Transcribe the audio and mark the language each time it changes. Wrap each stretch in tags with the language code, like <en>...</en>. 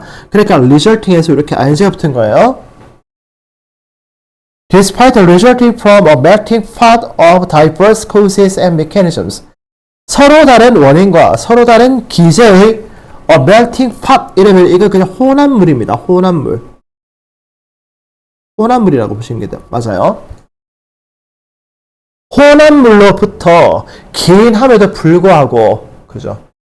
<ko>그러니까 resulting에서 이렇게 ing가 붙은 거예요.</ko> <en>Despite resulting from a melting pot of diverse causes and mechanisms.</en> <ko>서로 다른 원인과 서로 다른 기제의</ko> <en>a melting pot</en> <ko>이러면 이거 그냥 혼합물입니다. 혼합물이라고 보시는 게 맞아요. 혼합물로부터 기인함에도 불구하고 그죠?</ko>